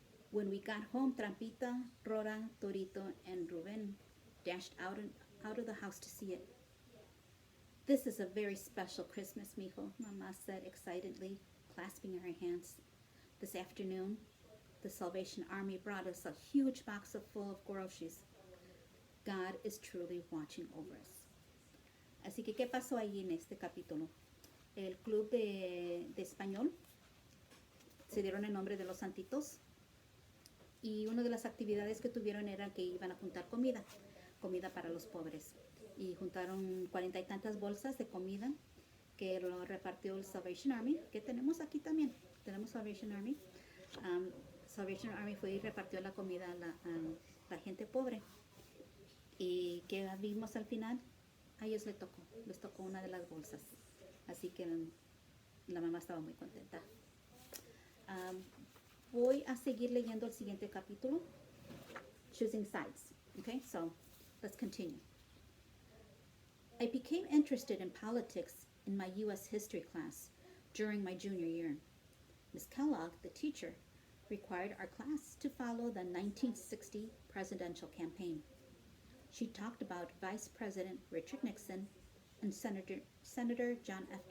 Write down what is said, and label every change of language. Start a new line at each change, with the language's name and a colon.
English: When we got home, Trampita, Rora, Torito, and Ruben dashed out of the house to see it. This is a very special Christmas, mijo, Mama said excitedly, clasping her hands. This afternoon, the Salvation Army brought us a huge box full of groceries. God is truly watching over us.
Spanish: Así que, ¿qué pasó allí en este capítulo? El club de español se dieron el nombre de los santitos y una de las actividades que tuvieron era que iban a juntar comida para los pobres. Y juntaron 40 y tantas bolsas de comida que lo repartió el Salvation Army, que tenemos aquí también. Tenemos Salvation Army. Salvation Army fue y repartió la comida a la gente pobre. Y que vimos al final, a ellos les tocó una de las bolsas. Así que la mamá estaba muy contenta. Voy a seguir leyendo el siguiente capítulo, Choosing Sides.
English: Okay, so let's continue. I became interested in politics in my U.S. history class during my junior year. Ms. Kellogg, the teacher, required our class to follow the 1960 presidential campaign. She talked about Vice President Richard Nixon and Senator John F.